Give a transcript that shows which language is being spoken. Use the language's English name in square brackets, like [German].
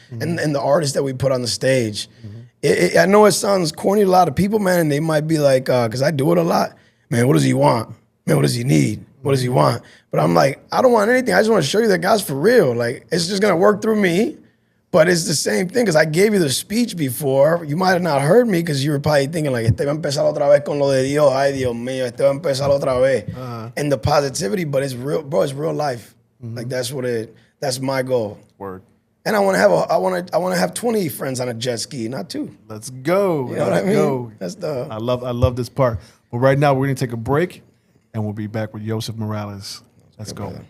[English] And the artists that we put on the stage. I know it sounds corny to a lot of people, man, and they might be like, because I do it a lot. Man, what does he want? Man, what does he need? What does he want? But I'm like, I don't want anything. I just want to show you that God's for real. Like, it's just going to work through me. But it's the same thing, because I gave you the speech before. You might have not heard me because you were probably thinking like, [Spanish] este va a empezar otra vez con lo de Dios. Ay, Dios mío, este va a empezar otra vez. [English] And the positivity, but it's real, bro, it's real life. Like that's my goal. Word. And I want to have 20 friends on a jet ski, not 2. Let's go. You know what I mean? Go. That's the. I love this part. But right now we're gonna take a break and we'll be back with Yussef Morales. Let's go.